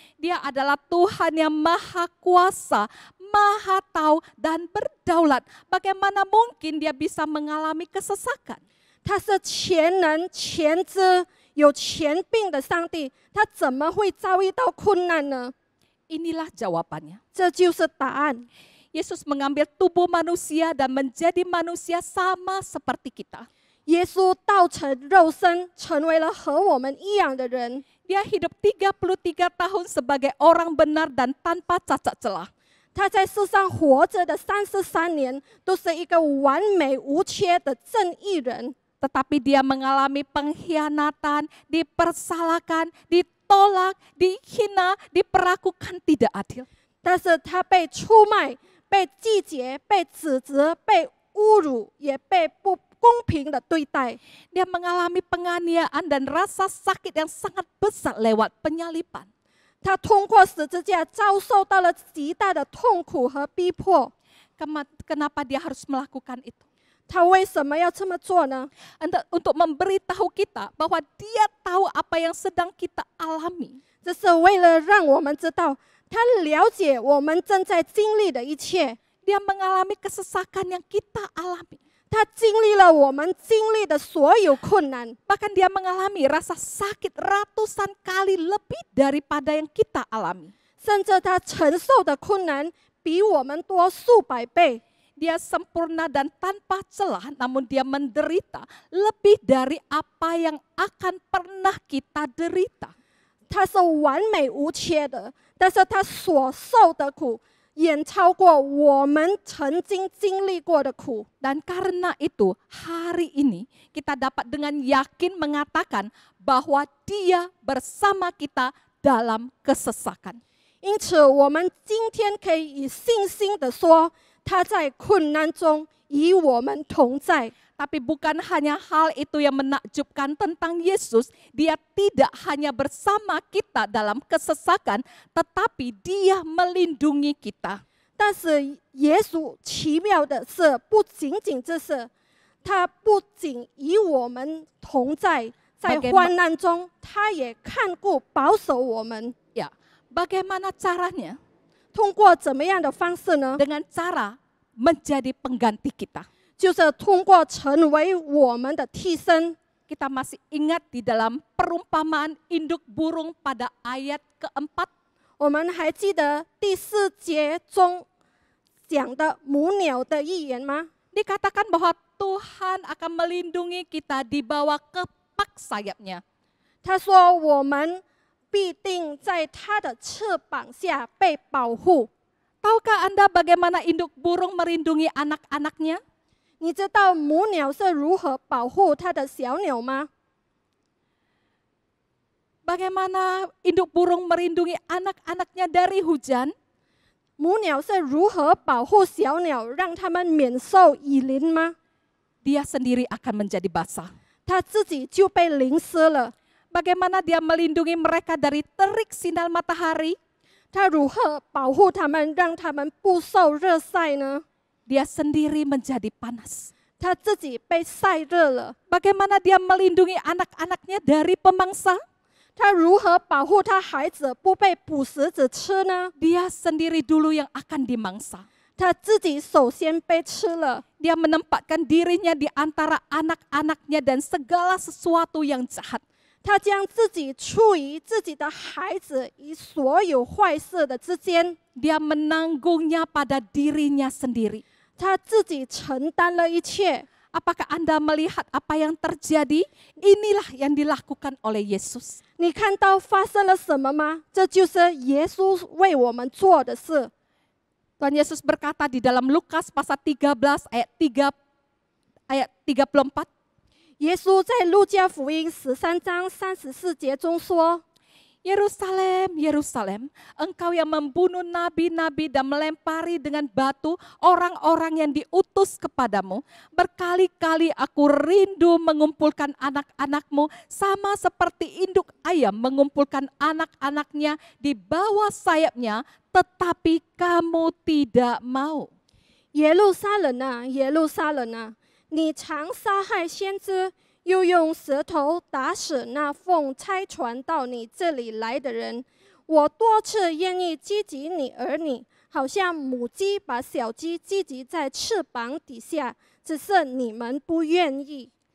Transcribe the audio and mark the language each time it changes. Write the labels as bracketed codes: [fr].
[id] Dia adalah Tuhan yang maha kuasa, maha tahu dan berdaulat. Bagaimana mungkin dia bisa mengalami kesesakan? [zh] 他是全能、全知、有权柄的上帝，他怎么会遭遇到困难呢？ [id] Inilah jawabannya. [zh] 这就是答案。 [id] Yesus mengambil tubuh manusia dan menjadi manusia sama seperti kita. [zh] 耶稣道成肉身，成为了和我们一样的人。 [id] Dia hidup 33 tahun sebagai orang benar dan tanpa cacat celah. [zh] 他在世上活着的33年，都是一个完美无缺的正义人。 [id] Tetapi dia mengalami pengkhianatan, dipersalahkan, ditolak, dihina, diperlakukan tidak adil. [zh] 但是他被出卖、被拒绝、被指责、被侮辱，也被不公平的对待。 [id] Dia mengalami penganiayaan dan rasa sakit yang sangat besar lewat penyalipan. [zh] 他通过十字架遭受到了极大的痛苦和逼迫。 [id] Kenapa dia harus melakukan itu? [zh] 他为什么要这么做呢？ [id] Untuk memberitahu kita bahwa dia tahu apa yang sedang kita alami. [zh] 这是为了让我们知道，他了解我们正在经历的一切。 [id] Dia mengalami kesesakan yang kita alami. [zh] 他经历了我们经历的所有困难， [id] Bahkan dia mengalami rasa sakit ratusan kali lebih daripada yang kita alami. [zh] 甚至他承受的困难比我们多数百倍。 [id] Dia sempurna dan tanpa celah, namun dia menderita lebih dari apa yang akan pernah kita derita. [zh] 他是完美无缺的，但是他所受的苦远超过我们曾经经历过的苦。 [id] Dan karena itu hari ini kita dapat dengan yakin mengatakan bahwa dia bersama kita dalam kesesakan. [zh] 因此，我们今天可以以信心的说，他在困难中与我们同在。 [id] Tapi bukan hanya hal itu yang menakjubkan tentang Yesus. Dia tidak hanya bersama kita dalam kesesakan, tetapi dia melindungi kita. [zh] 但是耶稣奇妙的是，不仅仅这是他不仅与我们同在，在 [id] Bagaimana- [zh] 患难中，他也看顾保守我们。 [id] Ya, bagaimana caranya? [zh] 通过怎么样的方式呢？ [id] Dengan cara menjadi pengganti kita. [zh] 就是通过成为我们的替身。 [id] Kita masih ingat di dalam perumpamaan induk burung pada ayat keempat. [zh] 我们还记得第4节中讲的母鸟的预言吗？ [id] Dikatakan bahwa Tuhan akan melindungi kita di bawah kepak sayapnya. [zh] 他说我们必定在他的翅膀下被保护。 [id] Tahukah Anda bagaimana induk burung melindungi anak-anaknya? [zh] 你知道母鸟是如何保护它的小鸟吗？ [id] Bagaimana induk burung melindungi anak-anaknya dari hujan? [zh] 母鸟是如何保护小鸟，让它们免受雨淋吗？ [id] Dia sendiri akan menjadi basah. [zh] 它自己就被淋湿了。 [id] Bagaimana dia melindungi mereka dari terik sinar matahari? [zh] 它如何保护它们，让它们不受热晒呢？ [id] Dia sendiri menjadi panas. [zh] 它自己被晒热了。 [id] Bagaimana dia melindungi anak-anaknya dari pemangsa? [zh] 它如何保护它孩子不被捕食者吃呢？ [id] Dia sendiri dulu yang akan dimangsa. [zh] 它自己首先被吃了。 [id] Dia menempatkan dirinya di antara anak-anaknya dan segala sesuatu yang jahat. [zh] 他将自己处于自己的孩子与所有坏事的之间， [id] Dia menanggungnya pada dirinya sendiri. [zh] 他自己承担了一切。 [id] Apakah Anda melihat apa yang terjadi? Inilah yang dilakukan oleh Yesus. [zh] 你看到发生了什么吗？这就是耶稣为我们做的事。 [id] Tuhan Yesus berkata di dalam Lukas pasal 13 ayat 34. [zh] 耶稣在路加福音13章34节中说： [id] Yerusalem, Yerusalem, engkau yang membunuh nabi-nabi dan melempari dengan batu orang-orang yang diutus kepadamu. Berkali-kali aku rindu mengumpulkan anak-anakmu sama seperti induk ayam mengumpulkan anak-anaknya di bawah sayapnya, tetapi kamu tidak mau. [zh] 耶路撒冷啊，耶路撒冷啊，你常杀害先知，又用石头打死那奉差传到你这里来的人。我多次愿意积集你儿女，好像母鸡把小鸡积集在翅膀底下，只是你们不愿意。